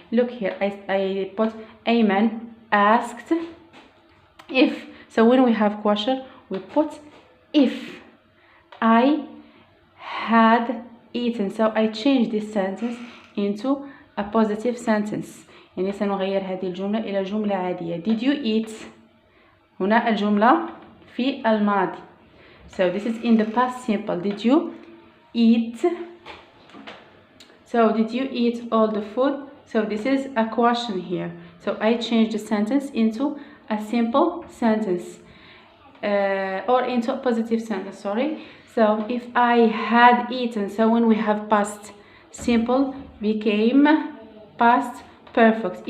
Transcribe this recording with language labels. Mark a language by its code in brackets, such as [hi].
[en] Look here, I put Ayman asked if. So when we have question, we put if I had eaten. So I changed this sentence into a positive sentence. [ar] يعني سنغير هذه الجملة إلى جملة عادية. [en] Did you eat؟ [ar] هنا الجملة في الماضي. [en] So this is in the past simple. Did you eat? So did you eat all the food? So this is a question here. So I changed the sentence into a simple sentence. Or into a positive sentence, sorry. So if I had eaten, so when we have past simple became past perfect.